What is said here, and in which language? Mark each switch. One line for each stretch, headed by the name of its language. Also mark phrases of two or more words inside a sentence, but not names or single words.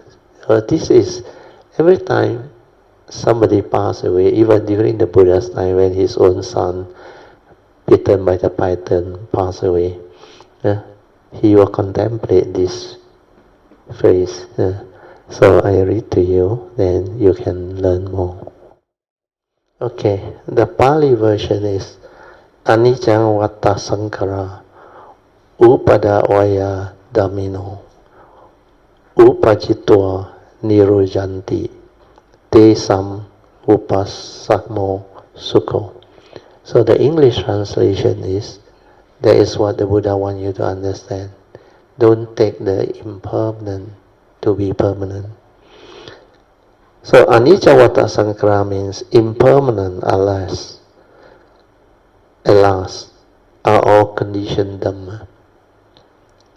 English: This is, every time somebody passed away, even during the Buddha's time when his own son, bitten by the python, passed away, he will contemplate this phrase. So I read to you, then you can learn more. Okay, the Pali version is
Pali: Anicca Vata Sankhara Upada Vaya Dhammino Upajitwa Nirojanti Tesam Upasamo Sukho.
English: So the English translation is, that is what the Buddha wants you to understand. Don't take the impermanent to be permanent. So
Pali: Anicca Vata Sankhara
English: means impermanent, alas, are all conditioned Dhamma.